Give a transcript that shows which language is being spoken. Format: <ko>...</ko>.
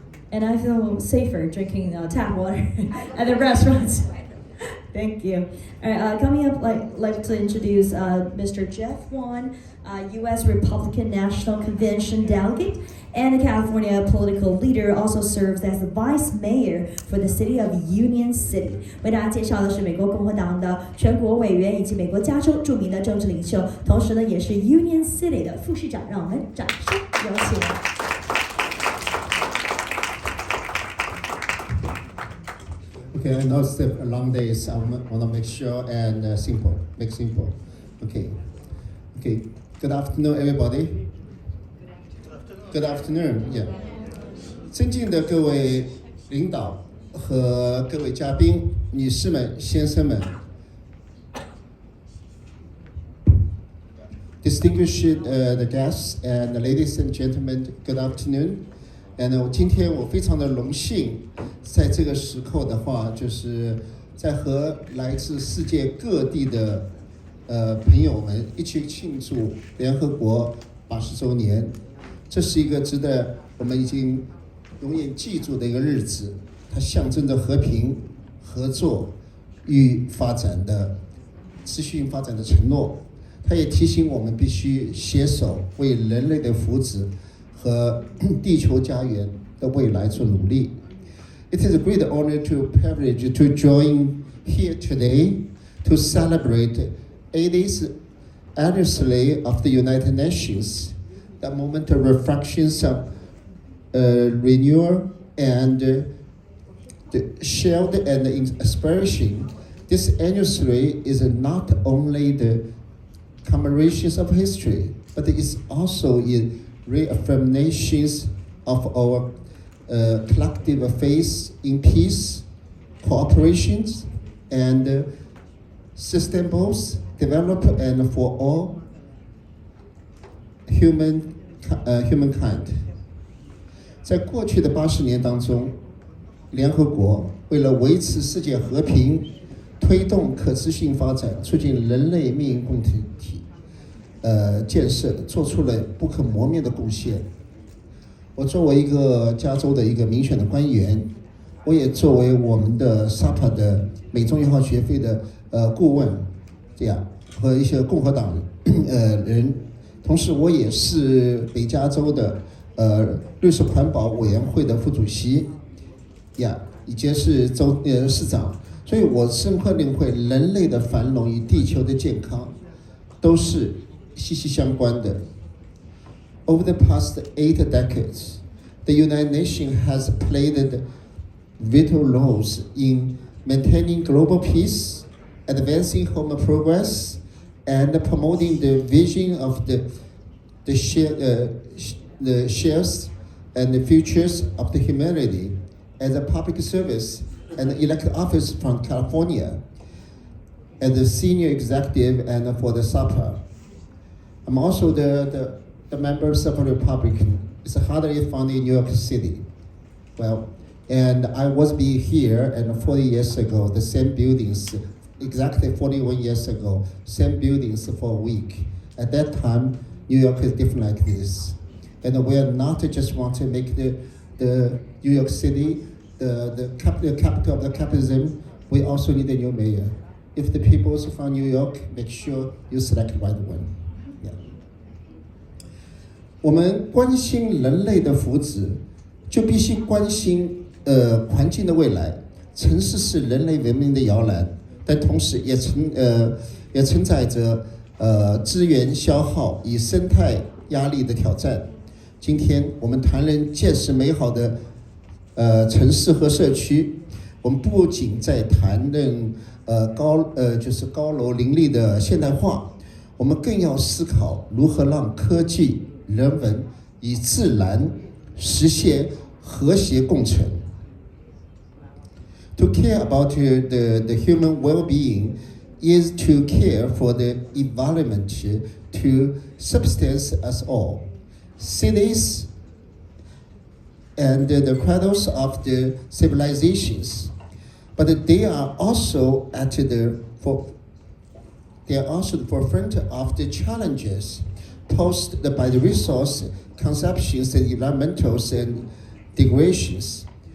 <en>And I feel safer drinking tap water at the restaurants. Thank you. All right, coming up, like to introduce Mr. Jeff Wan, U.S. Republican National Convention delegate and a California political leader, also serves as the vice mayor for the city of Union City.</en> <zh>为大家介绍的是美国共和党的全国委员以及美国加州著名的政治领袖，同时呢也是 Union City 的副市长。让我们掌声有请。</zh> <en>Okay, I know it's a long days. I want to make sure and make simple. Okay. Good afternoon, everybody. Good afternoon. Yeah.</en> <zh>尊敬的各位领导和各位嘉宾，女士们、先生们</zh> <en>，distinguished the guests and the ladies and gentlemen, good afternoon.</en> <zh>And 今天我非常的荣幸，在这个时刻的话，就是在和来自世界各地的朋友们一起庆祝联合国80周年。这是一个值得我们已经永远记住的一个日子，它象征着和平、合作与发展的持续性发展的承诺。它也提醒我们必须携手为人类的福祉和地球家园的未来做努力。</zh> <en>It is a great honor to privilege to join here today to celebrate 80th anniversary of the United Nations, the moment of reflections of renewal and the shared and inspiration. This anniversary is not only the commemorations of history, but it is also a reaffirmations of our collective faith in peace, cooperation, and sustainable development and for all humankind.</en> <zh>在过去的80年当中，联合国为了维持世界和平、推动可持续发展、促进人类命运共同体建设，做出了不可磨灭的贡献。我作为一个加州的一个民选的官员，我也作为我们的 SAPA 的美中友好学会的顾问，这样和一些共和党人，同时我也是北加州的律师环保委员会的副主席，以及是州市长，所以我深刻领会人类的繁荣与地球的健康都是息息相关的。</zh> <en>Over the past 8 decades, the United Nations has played vital roles in maintaining global peace, advancing human progress, and promoting the vision of the shares and the futures of the humanity as a public service and elected office from California, as a senior executive and for the SAPA. I'm also the the members of the Republican. It's hardly found in New York City. Well, and I was here and 40 years ago, the same buildings, exactly 41 years ago, same buildings for a week. At that time, New York is different like this. And we are not just want to make the New York City the capital of the capitalism. We also need a new mayor. If the people from New York, make sure you select the right one. Yeah.</en> <zh>我们关心人类的福祉，就必须关心环境的未来。城市是人类文明的摇篮，但同时也承载着资源消耗与生态压力的挑战。今天我们谈论建设美好的城市和社区，我们不仅在谈论就是高楼林立的现代化，我们更要思考如何让科技、人文与自然实现和谐共存。</zh> <en>To care about the human well-being is to care for the environment to subsistence us all. Cities and the cradles of the civilizations, but they are also the forefront of the challenges posed by the resource consumptions and environmentals and degradations.</en>